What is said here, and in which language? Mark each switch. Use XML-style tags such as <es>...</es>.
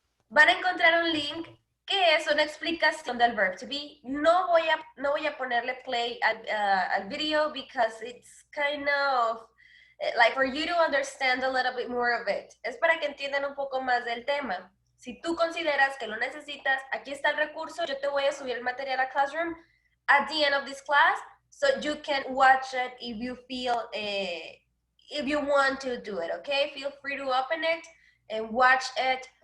<es>Van a encontrar un link que es una explicación del verb to be. No voy a ponerle play al video</es> <en>because it's kind of like for you to understand a little bit more of it.</en> <es>Es para que entiendan un poco más del tema. Si tú consideras que lo necesitas, aquí está el recurso. Yo te voy a subir el material a Classroom</es> <en>at the end of this class, so you can watch it if you feel, if you want to do it, okay? Feel free to open it and watch it</en>